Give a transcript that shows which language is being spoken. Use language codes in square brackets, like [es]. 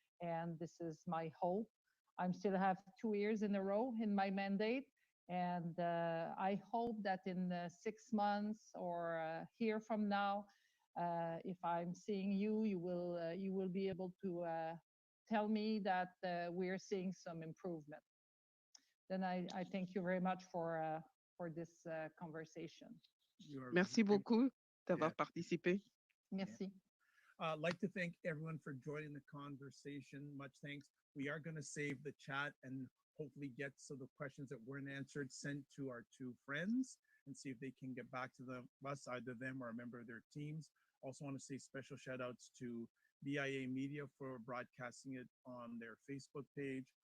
[en] And this is my hope. I still have 2 years in a row in my mandate, and I hope that in 6 months or a year from now, if I'm seeing you, you will be able to tell me that we're seeing some improvement. Then I thank you very much for this conversation. [fr] Merci beaucoup d'avoir participé. Merci. [en] I'd like to thank everyone for joining the conversation. Much thanks. We are going to save the chat and hopefully get some of the questions that weren't answered sent to our 2 friends and see if they can get back to us, either them or a member of their teams. Also want to say special shout outs to BIA Media for broadcasting it on their Facebook page.